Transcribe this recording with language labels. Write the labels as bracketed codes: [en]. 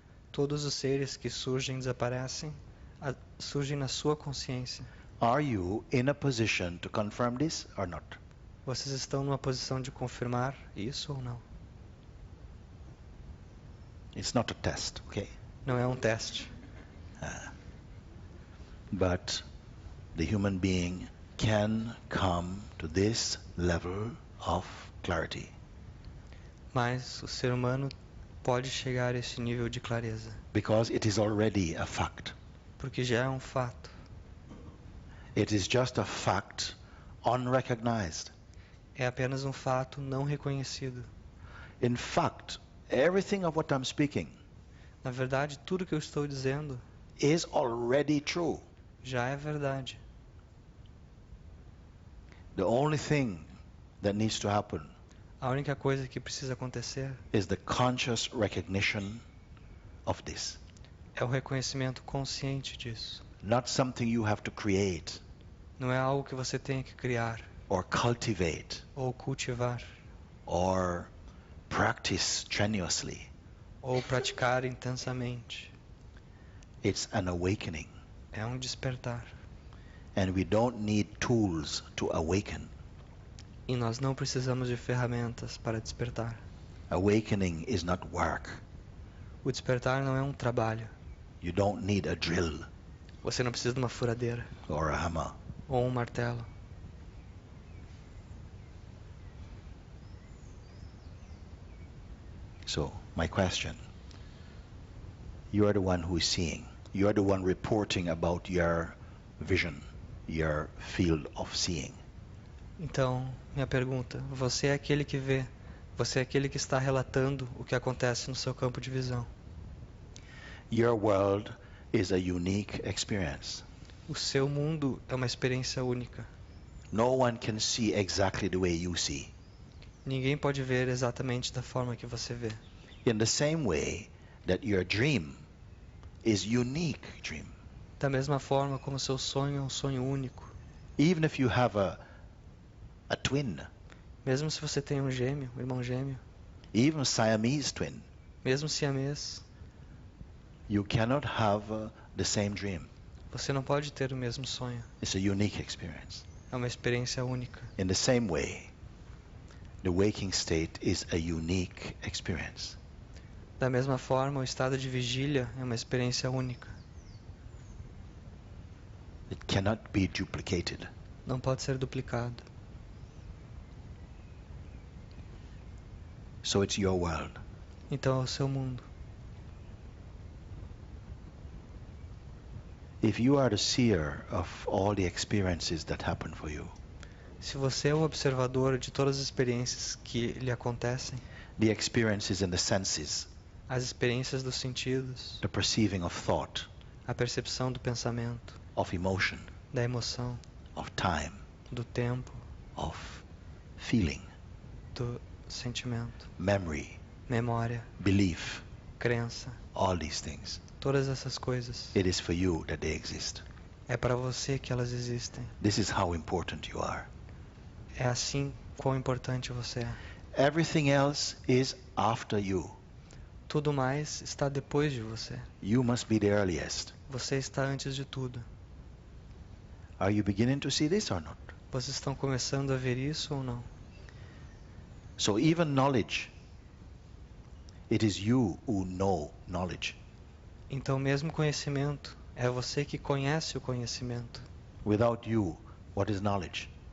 [pt] Todos os seres que surgem e desaparecem surgem na sua consciência. [en] Are you in a position to confirm this or not? [pt] Vocês estão numa posição de confirmar isso ou não? [en] It's not a test, okay? [pt] Não é um teste. [en] But the human being can come to this level of clarity. [pt] Mas o ser humano pode chegar a esse nível de clareza. [en] Because it is already a fact. [pt] Porque já é um fato. [en] It is just a fact unrecognized. [pt] É apenas um fato não reconhecido. [en] In fact, everything of what I'm speaking [pt] Na verdade, tudo que eu estou dizendo [en] is already true. [pt] já é verdade. [en] The only thing that needs to happen [pt] A única coisa que precisa acontecer [en] is the conscious recognition of this. [pt] é o reconhecimento consciente disso. [en] Not something you have to create [pt] Não é algo que você tenha que criar [en] or cultivate [pt] ou cultivar [en] or practice strenuously. [pt] ou praticar intensamente. [en] It's an awakening. [pt] É um despertar. [en] And we don't need tools to awaken. [pt] E nós não precisamos de ferramentas para despertar. [en] Awakening is not work. [pt] O despertar não é um trabalho. [en] You don't need a drill [pt] Você não precisa de uma furadeira [en] or a hammer. [pt] ou um martelo. [en] So, my question. You are the one who is seeing. You are the one reporting about your vision, your field of seeing. [pt] Então, minha pergunta, você é aquele que vê, você é aquele que está relatando o que acontece no seu campo de visão. [en] Your world is a unique experience. [pt] O seu mundo é uma experiência única. [en] No one can see exactly the way you see. [pt] Ninguém pode ver exatamente da forma que você vê. [en] In the same way that your dream is unique dream. [pt] Da mesma forma como seu sonho é um sonho único. [en] Even if you have a twin, [pt] Mesmo se você tem um gêmeo, um irmão gêmeo, [en] even Siamese twin, [pt] mesmo siamês, [en] you cannot have the same dream. [pt] você não pode ter o mesmo sonho. [en] It's a unique experience. [pt] É uma experiência única. [en] In the same way, the waking state is a unique experience. [pt] Da mesma forma, o estado de vigília é uma experiência única. [en] It cannot be duplicated. [pt] Não pode ser duplicado. [en] So it's your world. [pt] Então é o seu mundo. [en] If you are the seer of all the experiences that happen for you, [pt] Se você é o observador de todas as experiências que lhe acontecem, [en] the experiences in the senses, [pt] as experiências dos sentidos, [en] the perceiving of thought, [pt] a percepção do pensamento, [en] of emotion, [pt] da emoção, [en] of time, [pt] do tempo, [en] of feeling, [pt] do sentimento, [en] memory, [pt] memória, [en] belief, [pt] crença, [en] all these things, [pt] todas essas coisas, [en] it is for you that they exist. [pt] é para você que elas existem. [en] This is how important you are. [pt] É assim quão importante você é. [en] Everything else is after you. [pt] Tudo mais está depois de você. [en] You must be the earliest. [pt] Você está antes de tudo. [en] Are you beginning to see this or not? [pt] Vocês estão começando a ver isso ou não? [en] So even knowledge, it is you who know knowledge. [pt] Então, mesmo conhecimento, é você que conhece o conhecimento. [en] Without you, what is knowledge?